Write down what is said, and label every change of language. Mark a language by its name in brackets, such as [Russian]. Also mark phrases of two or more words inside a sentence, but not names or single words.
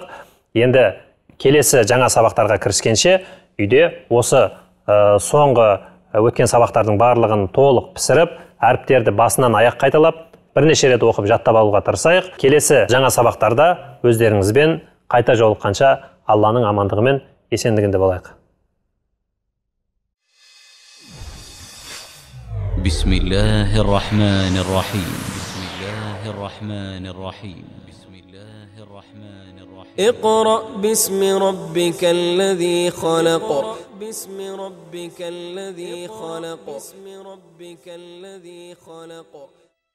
[Kazakh] Енді келесі жаңа сабақтарға кіріскенше үйде осы соңғы өткен сабақтардың барлығын толық пісіріп, әріптерді басынан аяқ қайталап, бірнеше рет оқып жаттап алуға тырысайық. Келесі жаңа сабақтарда өздеріңізбен қайта жолыққанша Алланың амандығы мен есендігінде болайық. [Arabic] بسم الله الرحمن الرحيم. اقرأ باسم ربك الذي خلق باسم ربك الذي خلق